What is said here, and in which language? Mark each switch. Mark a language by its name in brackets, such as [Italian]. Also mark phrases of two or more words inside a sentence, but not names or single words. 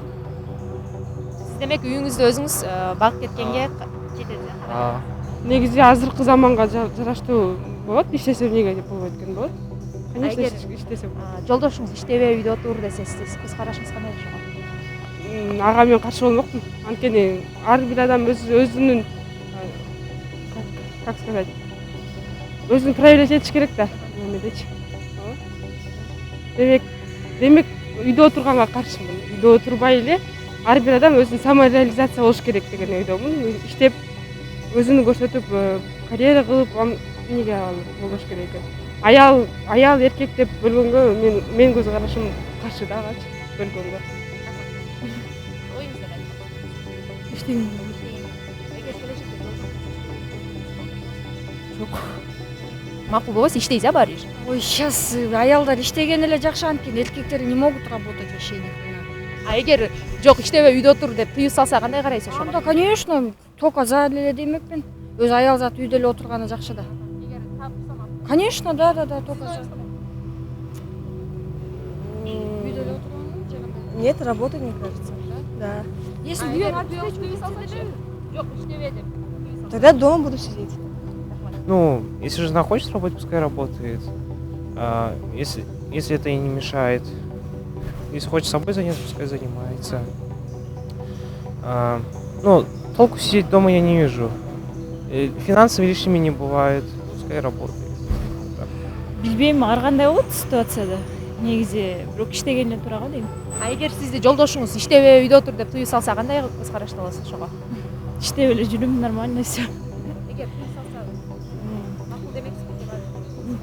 [Kyrgyz] Сиз демек үйүңүздү өзүңүз багып кеткенге жетет э? Негизи азыркы заманга жараштуу болот. Иштесе эмнеге деп болбойт экен болот. Конечно, иштесем. Жолдошуңуз иштебей үйдө отур десе, сиз көз карашыңыз кандай ошого? Ага мен каршы болмокмун. Анткени ар бир адам өзүнүн, [Russian] как сказать, [Kyrgyz] өзүн проявлять этиш керек да, эмедечи. Демек үйдө отурганга каршымын. Үйдө отурбай эле ар бир адам өзүн самореализация болуш керек деген ойдомун. Иштеп, өзүн көрсөтүп, карьера кылып, эмнеге болбош керек экен. Аял эркек деп бөлгөнгө мен көз карашым каршы да, бөлгөнгө. Оюңузду айтыңыз. Иштейм. Эгер келечекте жок. Макул болбойсу, иштейсиз баары бир. Ой, сейчас аялдар иштеген эле жакшы, анткени эркектер [Russian] не могут работать вообще никогда. [Kyrgyz] Эгер жок, иштебей үйдө отур деп тыюу салса кандай карайсыз ошого? Анда, [Russian] конечно, только за [Kyrgyz] эле демекмин. Өзү аял зат үйдө эле отурганы жакшы да. Эгер табылса макул. [Russian] Конечно, да, только за. [Kyrgyz] Үйдө эле отурганы же [Russian] Нет, работы, мне кажется. Да. Если [Kyrgyz] Жок, иштебей деп. [Russian] Тогда дома буду сидеть. Ну, если жена хочет работать, пускай работает. Если это ей не мешает. Если хочет собой заняться, пускай занимается. Ну, толку сидеть дома я не вижу. Финансами лишними не бывает. Пускай работает. [Kyrgyz] Билбейм, ар кандай болот ситуацияда. Негизи бирок иштеген эле тура го дейм. Эгер сизди жолдошуңуз иштебей үйдө отур деп тыюу салса кандай көз карашта болосуз ошого? Иштеп эле жүрүм, [Russian] нормально все. [Kyrgyz] Эгер тыюу салса макул демексизби?